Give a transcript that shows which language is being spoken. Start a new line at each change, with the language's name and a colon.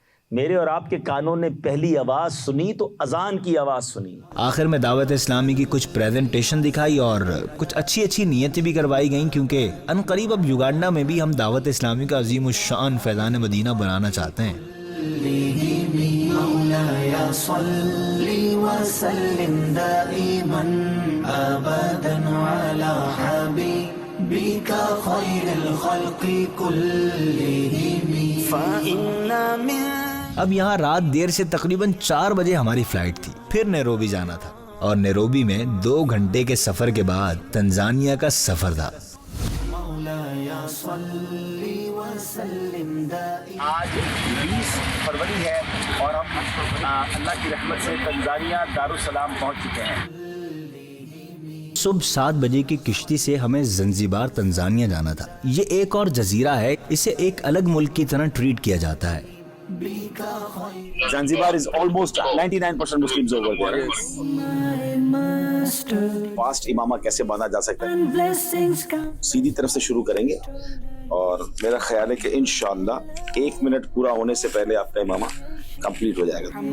Urdu: میرے اور آپ کے کانوں نے پہلی آواز سنی تو اذان کی آواز سنی. آخر میں دعوت اسلامی کی کچھ پریزنٹیشن دکھائی اور کچھ اچھی اچھی نیتیں بھی کروائی گئیں، کیونکہ ان قریب اب یوگانڈا میں بھی ہم دعوت اسلامی کا عظیم الشان فیضان مدینہ بنانا چاہتے ہیں.
Arabic: مولاي صل وسلم دائما ابدا على حبيبك خير الخلق كلهم فإن من.
Urdu: اب یہاں رات دیر سے تقریباً 4 بجے ہماری فلائٹ تھی. پھر نیروبی جانا تھا اور نیروبی میں 2 گھنٹے کے سفر کے بعد تنزانیہ کا سفر تھا. آج 20 فروری ہے اور ہم اللہ کی رحمت سے تنزانیہ دارالسلام پہنچ چکے ہیں. صبح 7 بجے کی کشتی سے ہمیں زنزیبار تنزانیہ جانا تھا. یہ ایک اور جزیرہ ہے، اسے ایک الگ ملک کی طرح ٹریٹ کیا جاتا ہے.
English: Zanzibar is almost 99% Muslims over there.
Urdu: Fast امامہ کیسے باندھا جا سکتا ہے؟ سیدھی طرف سے شروع کریں گے اور میرا خیال ہے کہ انشاءاللہ 1 منٹ پورا ہونے سے پہلے آپ کا امامہ کمپلیٹ ہو جائے گا.